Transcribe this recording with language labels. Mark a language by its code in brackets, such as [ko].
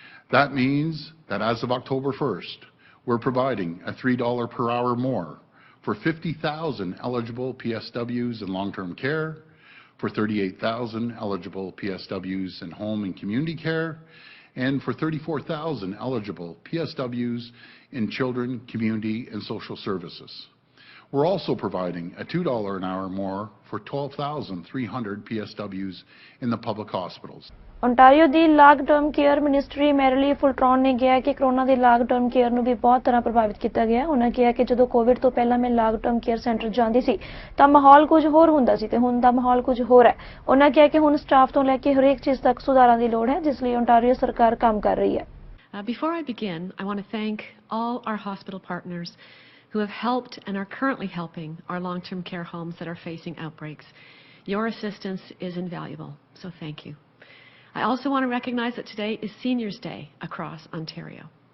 [en] That means that as of October 1st, we're providing a $3 per hour more for 50,000 eligible PSWs in long-term care, for 38,000 eligible PSWs in home and community care, and for 34,000 eligible PSWs in children, community, and social services. We're also providing a $2 an hour more for 12,300 PSWs in the public hospitals. [pa] Ontario ਦੀ ਲਾਗ term care ministry ਮੈਰਲੀ ਫੁਲਟਰੌਨ ਨੇ ਕਿਹਾ ਕਿ corona ਦੀ ਲਾਗ term care ਨੂੰ ਵੀ ਬਹੁਤ ਤਰ੍ਹਾਂ ਪ੍ਰਭਾਵਿਤ ਕੀਤਾ ਗਿਆ। ਉਹਨਾਂ ਕਿਹਾ ਕਿ ਜਦੋਂ ਕੋਵਿਡ ਤੋਂ ਪਹਿਲਾਂ ਮੈਂ ਲਾਗ ਟਰਮ ਕੇਅਰ ਸੈਂਟਰ ਜਾਂਦੀ ਸੀ ਤਾਂ ਮਾਹੌਲ ਕੁਝ ਹੋਰ ਹੁੰਦਾ ਸੀ ਤੇ ਹੁਣ ਦਾ ਮਾਹੌਲ ਕੁਝ ਹੋਰ ਹੈ। ਉਹਨਾਂ ਕਿਹਾ ਕਿ ਹੁਣ ਸਟਾਫ ਤੋਂ ਲੈ ਕੇ ਹਰੇਕ ਚੀਜ਼ ਤੱਕ ਸੁਧਾਰਾਂ ਦੀ ਲੋੜ ਹੈ, ਜਿਸ ਲਈ ओंटारियो ਸਰਕਾਰ ਕੰਮ ਕਰ ਰਹੀ ਹੈ। [en] Before I begin, I want to thank all our hospital partners who have helped and are currently helping our long-term care homes that are facing outbreaks. Your assistance is invaluable, so thank you. I also want to recognize that today is Seniors' Day across Ontario.